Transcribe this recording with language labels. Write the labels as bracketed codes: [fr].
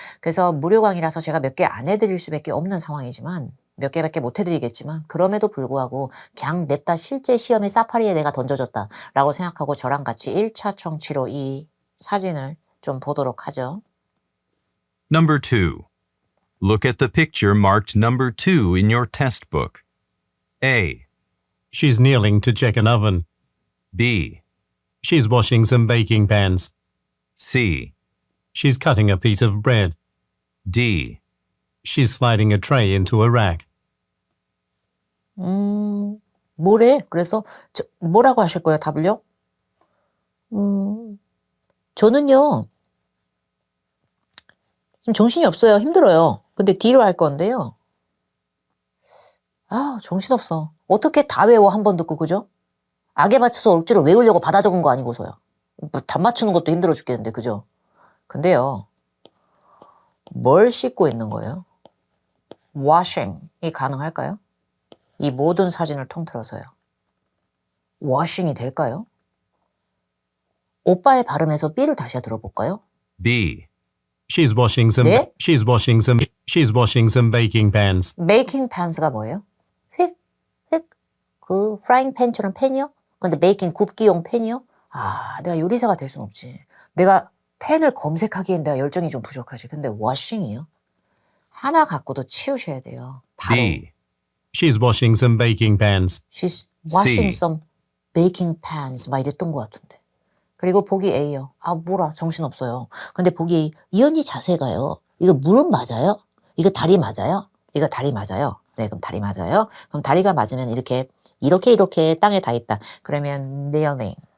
[ko] 그래서 무료 강의라서 제가 몇 개 안 해드릴 수밖에 없는 상황이지만 몇 개밖에 못 해드리겠지만 그럼에도 불구하고 그냥 냅다 실제 시험에 사파리에 내가 던져졌다 라고 생각하고 저랑 같이 1차 청취로 이 사진을 좀 보도록 하죠. [en] Number 2. Look at the picture marked number 2 in your test book. A. She's kneeling to check an oven. B. She's washing some baking pans. C. She's cutting a piece of bread. D. She's sliding a tray into a rack. [ko] 뭐래? 그래서 뭐라고 하실 거예요? 답을요? 저는요. 좀 정신이 없어요. 힘들어요. 근데 D로 할 건데요. 아, 정신없어. 어떻게 다 외워 한 번 듣고, 그죠? 악에 받쳐서 억지로 외우려고 받아 적은 거 아니고서요. 뭐 답 맞추는 것도 힘들어 죽겠는데, 그죠? 근데요. 뭘 씻고 있는 거예요? washing이 가능할까요? 이 모든 사진을 통틀어서요. washing이 될까요? 오빠의 발음에서 B를 다시 들어볼까요? [en] B. She's washing some. [ko] 네? [en] She's washing some baking pans. making pans [ko] 가 뭐예요? 그 프라잉 팬처럼 팬이요? 근데 메이킹 굽기용 팬이요? 아, 내가 요리사가 될 순 없지. 내가 팬을 검색하기엔 내가 열정이 좀 부족하지. 근데 워싱이요? 하나 갖고도 치우셔야 돼요. 바로. [en] B. She's washing some baking pans. She's washing C. some baking pans [ko] 막 이랬던 것 같은데. 그리고 보기 A요. 아, 뭐라 정신없어요. 근데 보기 A. 이 언니 자세가요. 이거 무릎 맞아요? 이거 다리 맞아요? 이거 다리 맞아요. 네, 그럼 다리 맞아요. 그럼 다리가 맞으면 이렇게 땅에 닿아 있다. 그러면 kneeling.